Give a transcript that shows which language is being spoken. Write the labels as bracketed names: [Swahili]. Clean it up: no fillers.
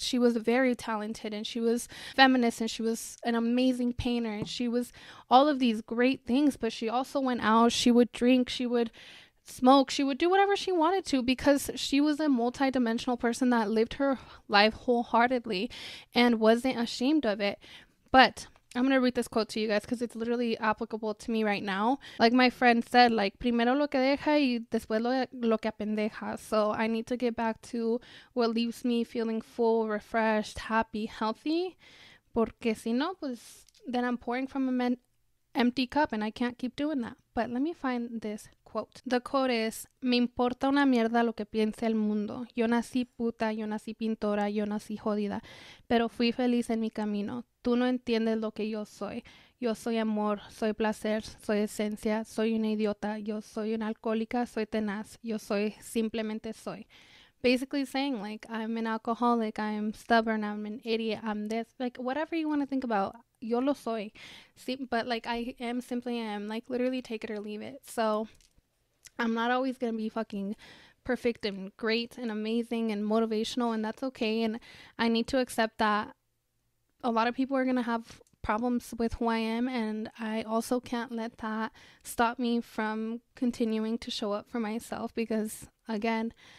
[English] She was very talented, and she was feminist, and she was an amazing painter, and she was all of these great things, but she also went out, she would drink, she would smoke, she would do whatever she wanted to, because she was a multi-dimensional person that lived her life wholeheartedly and wasn't ashamed of it. But I'm going to read this quote to you guys because it's literally applicable to me right now. Like my friend said, like, [Spanish] primero lo que deja y después lo que apendeja. [English] So I need to get back to what leaves me feeling full, refreshed, happy, healthy. [Spanish] Porque si no, pues [English] then I'm pouring from an empty cup and I can't keep doing that. But let me find this quote. The quote is, [Spanish] me importa una mierda lo que piense el mundo. Yo nací puta, yo nací pintora, yo nací jodida, pero fui feliz en mi camino. Tú no entiendes lo que yo soy. Yo soy amor, soy placer, soy esencia, soy una idiota, yo soy una alcohólica, soy tenaz, yo soy, simplemente soy. [English] Basically saying, like, I'm an alcoholic, I'm stubborn, I'm an idiot, I'm this, like, whatever you want to think about, [Spanish] yo lo soy. [English] See, but, like, I am simply am, like, literally take it or leave it. So, I'm not always going to be fucking perfect and great and amazing and motivational, and that's okay, and I need to accept that a lot of people are going to have problems with who I am, and I also can't let that stop me from continuing to show up for myself, because, again,